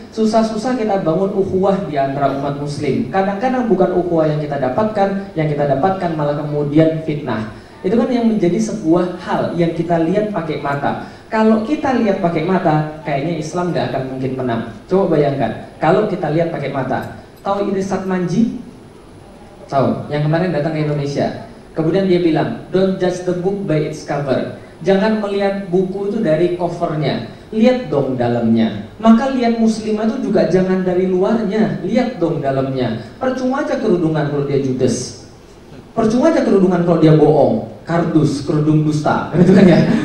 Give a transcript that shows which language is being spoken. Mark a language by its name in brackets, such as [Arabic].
[Indonesian] Susah-susah kita bangun ukhuwah di antara umat muslim, kadang-kadang bukan ukhuwah yang kita dapatkan malah kemudian fitnah. Itu kan yang menjadi sebuah hal yang kita lihat pakai mata. Kalau kita lihat pakai mata, kayaknya Islam nggak akan mungkin menang. Coba bayangkan, kalau kita lihat pakai mata. Tahu Irsad Manji? Tahu, yang kemarin datang ke Indonesia. Kemudian dia bilang, [English] don't judge the book by its cover. [Indonesian] Jangan melihat buku itu dari covernya, lihat dong dalamnya. Maka lihat muslimah itu juga jangan dari luarnya, lihat dong dalamnya. Percuma aja kerudungan kalau dia judes, percuma aja kerudungan kalau dia bohong, kardus, kerudung dusta, gitu kan ya.